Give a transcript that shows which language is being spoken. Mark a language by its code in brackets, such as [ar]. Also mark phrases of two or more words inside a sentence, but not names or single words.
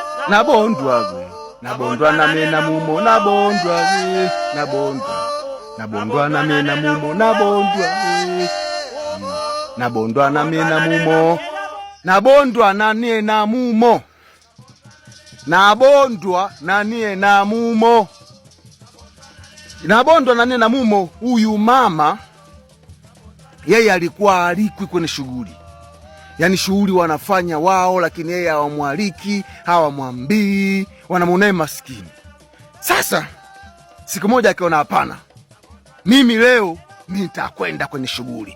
[sw] nabondwa gwe nabondwa namena mumo nabondwa gwe nabondwa namena mumo nabondwa gwe nabondwa namena mumo nabondwa naniena mumo nabondwa naniena mumo nabondwa naniena mumo. Huyu mama yeye alikuwa alikwi kwenye shughuli, yani shughuli wanafanya wao, lakini yeye hawamwaliki, hawamwambii, wanamuona maskini. Sasa siku moja akiona hapana, mimi leo nitakwenda kwenye shughuli.